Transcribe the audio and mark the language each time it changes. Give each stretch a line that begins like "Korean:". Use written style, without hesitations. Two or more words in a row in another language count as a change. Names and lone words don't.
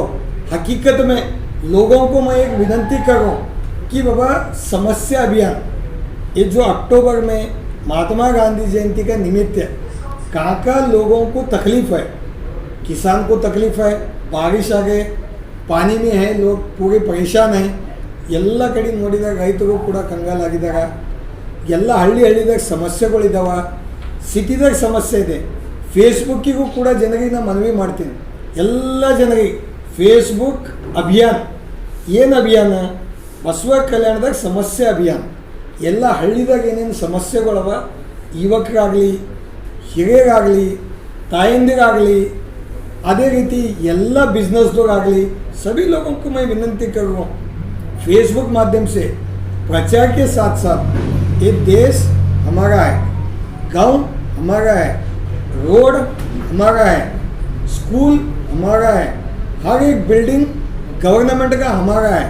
Hindi: हकीकत में लोगों को मैं एक विनती करूँ कि बाबा समस्या अभियान, ये जो अक्टूबर में महात्मा गांधी जयंती का निमित्त है, कहाँ का लोगों को तकलीफ़ है, किसान को तकलीफ़ है, बारिश आ गए, पानी में है, लोग पूरे परेशान हैं।
Kannada: ಎಲ್ಲ ಕಡೆ ನೋಡಿದಾಗ ರೈತರು ಕೂಡ ಕಂಗಾಲಾಗಿದ್ದಾರೆ। ಎಲ್ಲ ಹಳ್ಳಿದಾಗ ಸಮಸ್ಯೆಗಳಿದ್ದಾವೆ, ಸಿಟಿದಾಗ ಸಮಸ್ಯೆ ಇದೆ। ಫೇಸ್ಬುಕ್ಕಿಗೂ ಕೂಡ ಜನರಿಗೆ ನಾನು ಮನವಿ ಮಾಡ್ತೀನಿ, ಎಲ್ಲ ಜನರಿಗೆ ಫೇಸ್ಬುಕ್ ಅಭಿಯಾನ ಏನು ಅಭಿಯಾನ, ಬಸವ ಕಲ್ಯಾಣದಾಗ ಸಮಸ್ಯೆ ಅಭಿಯಾನ। ಎಲ್ಲ ಹಳ್ಳಿದಾಗ ಏನೇನು ಸಮಸ್ಯೆಗಳವ, ಯುವಕರಾಗಲಿ, ಹಿರಿಯರಾಗಲಿ, ತಾಯಂದಿರಾಗಲಿ, ಅದೇ ರೀತಿ ಎಲ್ಲ
Hindi: बिजनेसदोरागली सभी लोगों को मैं विनंती कर रहा हूँ, फेसबुक माध्यम से प्रचार के साथ साथ ये देश हमारा है, गांव हमारा है, रोड हमारा है, स्कूल हमारा है, हर एक बिल्डिंग गवर्नमेंट का हमारा है।